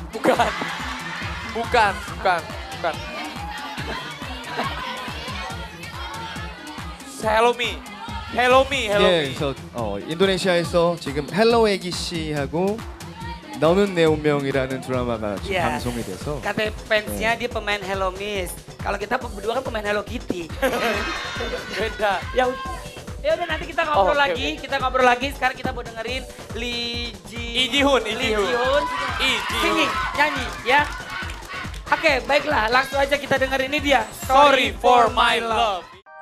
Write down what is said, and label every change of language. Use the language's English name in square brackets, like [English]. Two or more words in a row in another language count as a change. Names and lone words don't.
[Indonesian] Bukan. Hello Me. [Korean] 예, 그래서 인도네시아에서 지금 헬로 애기 씨하고 너는 내 운명이라는 드라마가 지금 [Indonesian] Iya. [Korean] 방송이 돼서 [Indonesian] Kata fansnya dia pemain Hello Miss. Kalau kita berdua kan pemain Hello Kitty. Beda. Ya udah nanti kita ngobrol oke, lagi, kita ngobrol lagi. Sekarang kita mau dengerin Lee Ji Hoon. [English] singing, [Indonesian] nyanyi ya. Oke, baiklah, langsung aja kita dengerin ini dia. [English] Sorry for my love.